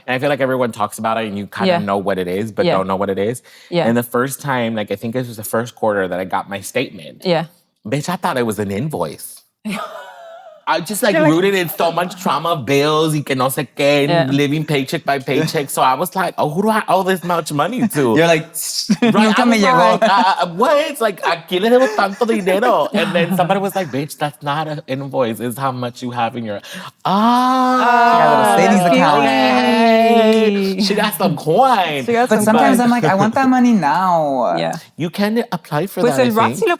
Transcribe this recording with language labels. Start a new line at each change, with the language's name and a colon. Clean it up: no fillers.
English: And I feel like everyone talks about it and you kind of know what it is, but don't know what it is. Yeah. And the first time, like I think it was the first quarter that I got my statement. Yeah. Bitch, I thought it was an invoice. I just like rooted in so much trauma, bills,
Spanish: y que no sé qué,
English: living paycheck by paycheck. So I was like, oh, who do I owe this much money to? You're like,
Spanish: nunca me llegó.
English: What? It's like,
Spanish: aquí le debo tanto dinero.
English: And then somebody was like, bitch, that's not an invoice. It's how much you have in your... savings account. Hey, she got some coin. But sometimes I'm like, I want that money now. Yeah. You can apply for that, I think.